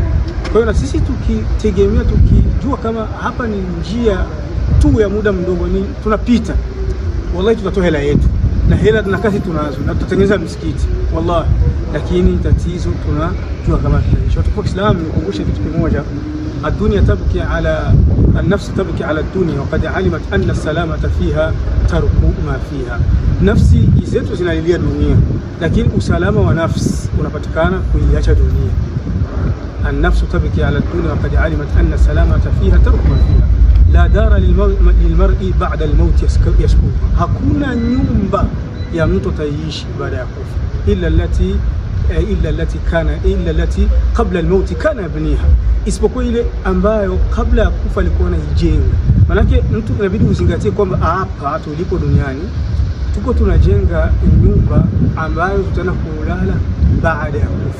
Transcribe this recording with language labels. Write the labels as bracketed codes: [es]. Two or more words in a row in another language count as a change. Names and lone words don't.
[sw] Kwa hiyo na sisi tukitegemea, tukijua kama hapa ni njia tu ya muda mdogo, ni tunapita, wallahi tutatoa hela yetu, na hela na kazi tunazo, na tutatengeneza msikiti wallahi. Lakini tatizo tunajua kama tunaishi watu wa Kiislamu. Nikukumbusha kitu kimoja, [ar] الدنيا تبكي على النفس، تبكي على الدنيا وقد علمت أن السلامة فيها ترك ما فيها. [sw] نفسي zetu zinalilia dunia, lakini usalama wa nafsi unapatikana kuiacha dunia. [ar] النفس تبكي على الدنيا وقد علمت أن السلامة فيها ترك ما فيها. لا دار للمرء بعد الموت يسكنها. [sw] hakuna nyumba ya mtu taishi baada ya kufa [ar] إلا التي قبل الموت كان يبنيها, [sw] isipokuwa ile ambayo kabla ya kufa alikuwa anajenga. Maana yake mtu inabidi uzingatie kwamba hapa tulipo duniani tuko tunajenga nyumba ambayo tutaenda kulala baada ya kufa.